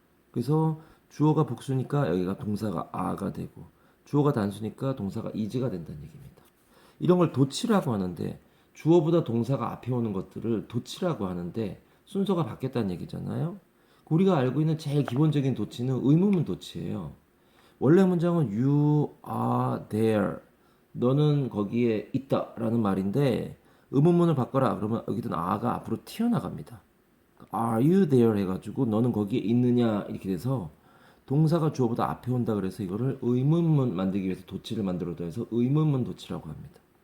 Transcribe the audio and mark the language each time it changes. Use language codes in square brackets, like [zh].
[ko] 그래서 주어가 복수니까 여기가 동사가 are가 되고 주어가 단수니까 동사가 is가 된다는 얘기입니다. 이런 걸 도치라고 하는데 주어보다 동사가 앞에 오는 것들을 도치라고 하는데 순서가 바뀌었다는 얘기잖아요. 우리가 알고 있는 제일 기본적인 도치는 의문문 도치예요. 원래 문장은 [en] you are there. [ko] 너는 거기에 있다 라는 말인데 의문문을 바꿔라 그러면 여기든 are가 앞으로 튀어나갑니다. [en] Are you there [ko] 해가지고 너는 거기에 있느냐 이렇게 돼서 동사가 주어보다 앞에 온다 그래서 이거를 의문문 만들기 위해서 도치를 만들어도 해서 의문문 도치라고 합니다.